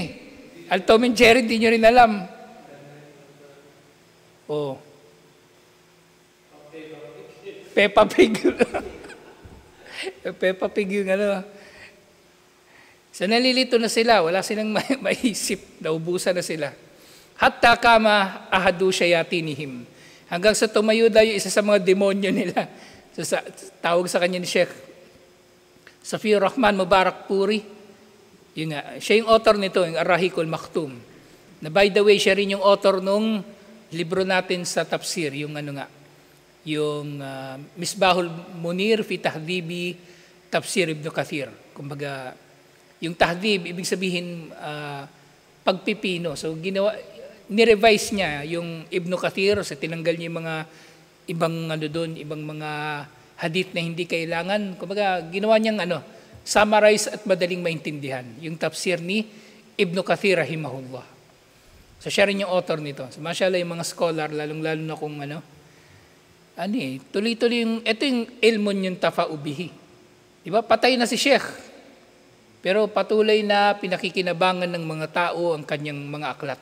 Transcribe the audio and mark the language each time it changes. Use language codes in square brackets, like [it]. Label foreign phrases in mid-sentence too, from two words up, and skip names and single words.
[tl] Al Tom and Jerry, hindi nyo rin alam. Oh. Peppa Pig. Peppa Pig yung So nalilito na sila, wala silang maisip, naubusan na sila. [ar] حتى قام أحد شياطينهم. [tl] Hanggang sa tumayo daw yung isa sa mga demonyo nila. So, tawag sa kanya ni Sheikh Safiyur Rahman Mubarak Puri. Yun nga, siya yung author nito, yung Ar-Rahiqul Maktum. Na [en] by the way, [tl] siya rin yung author nung libro natin sa tafsir, yung yung Misbahul Munir fi Tahdhibi Tafsir Ibn Kathir. Kumbaga, yung tahdhib, ibig sabihin pagpipino. So ni-revise niya yung Ibn Kathir, so tinanggal niya yung mga ibang mga hadith na hindi kailangan. Kumbaga, ginawa niyang summarize at madaling maintindihan. Yung tafsir ni Ibn Kathir rahimahullah. So siya rin yung author nito. So mashallah yung mga scholar, lalong-lalo na kung tuloy-tuloy ito yung ilmun yung tafaubihi. Diba? Patay na si Sheikh. Pero patuloy na pinakikinabangan ng mga tao ang kanyang mga aklat.